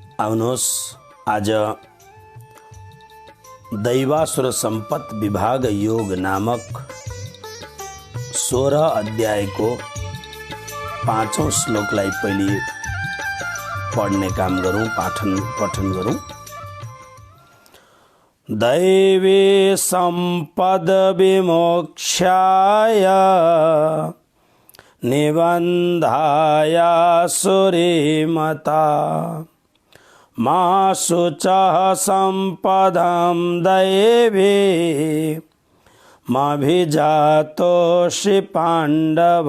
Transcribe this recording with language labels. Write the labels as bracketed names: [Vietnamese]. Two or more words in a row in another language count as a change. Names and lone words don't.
[Nepali] आउनुहोस् आज दैवासुर सम्पत विभाग योग नामक 16 अध्यायको 5औं श्लोकलाई पहिले पढ्ने काम गरौँ, पठन गरौँ। [Sanskrit] दैवी सम्पद विमोक्षाय निबन्धाय सुरीमता मा शुचः सम्पदं दैवी माभिजातोषि पाण्डव।